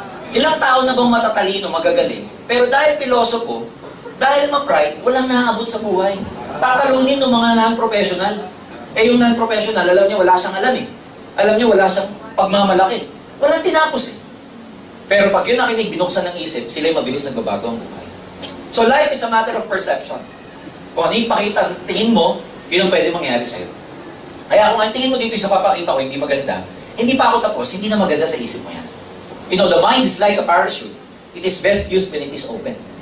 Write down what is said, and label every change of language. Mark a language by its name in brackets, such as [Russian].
[Filipino] Ilang tao na bang matatalino, magagaling, pero dahil pilosopo, dahil ma-pride, walang naabot sa buhay. Tatalunin ng mga non-professional. Eh yung non-professional, alam niya wala siyang alam eh. Alam niya wala siyang pagmamalaki. Walang tinapos eh. Pero pag yun nakinig, binuksan ng isip, sila yung mabilis nagbabago ang buhay. [English] So life is a matter of perception. [Filipino] Kung ano yung pakita, tingin mo, yun ang pwede mangyari sa'yo. Kaya kung ang tingin mo dito sa papakita ko, hindi maganda, hindi pa ako tapos, hindi na maganda sa isip mo yan. [English] You know, the mind is like a parachute. It is best used when it is open.